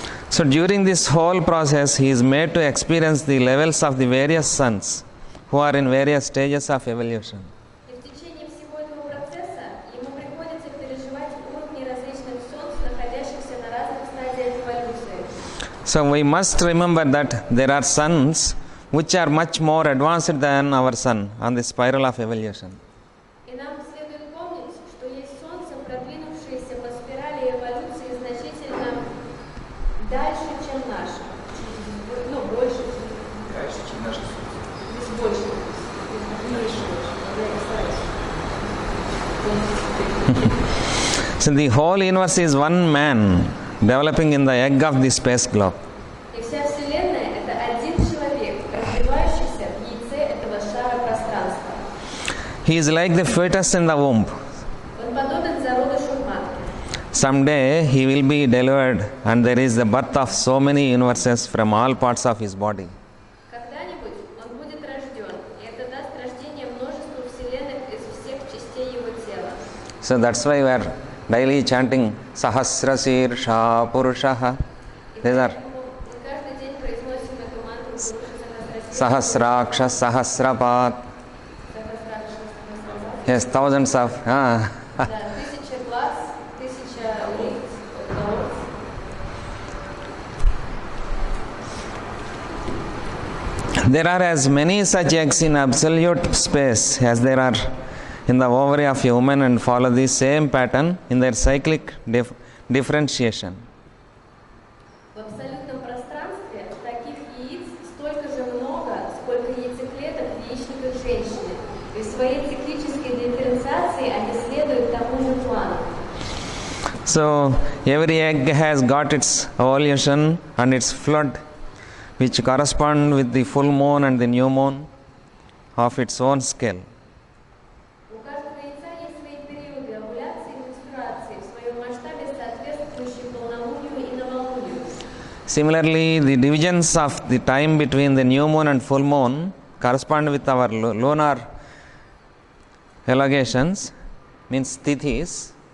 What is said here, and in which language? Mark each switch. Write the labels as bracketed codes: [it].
[en] So during this whole process, he is made to experience the levels of the various suns who are in various stages of evolution. [ru] И в течение всего этого процесса ему приходится переживать уровни различных солнц, находящихся на разных стадиях эволюции. [en] So we must remember that there are suns which are much more advanced than our sun on the spiral of evolution. [ru] И нам следует помнить, что есть солнце, продвинувшееся по спирали эволюции значительно дальше, чем наше. Ну, больше, Дальше, чем наше здесь больше, меньше. [en] So the whole universe is one man developing in the egg of the space globe. [ru] И вся Вселенная — это один человек, развивающийся в яйце этого шара пространства. [en] He is like the fetus in the womb. [ru] Он подобен зародышу в матке. [en] Someday he will be delivered, and there is the birth of so many universes from all parts of his body. [ru] Когда-нибудь он будет рожден, и это даст рождение множеству вселенных из всех частей его тела. [en] So that's why we are daily chanting [sa] Sahasrasirsha Purushaha. [ru] И [en] These are [ru] поэтому мы каждый день произносим эту мантру Пуруша [sa] Sahasraksha Sahasrapat. [en] Yes, thousands of. [ru] Да, 1000 глаз, 1000 лиц, голов. [en] There are as many such eggs in absolute space as there are in the ovary of a woman, and follow the same pattern in their cyclic differentiation. [ru] В абсолютном пространстве таких яиц столько же много, сколько яйцеклеток в яичниках женщины. И в своей циклической дифференциации они следуют тому же плану. [en] So every egg has got its evolution and its flood, which correspond with the full moon and the new moon of its own scale. [ru] У каждого яйца есть свои периоды овуляции и менструации в своем масштабе, соответствующие полнолунию и новолунию. [en] Similarly, the divisions of the time between the new moon and full moon correspond with our lunar elongations, means tithis.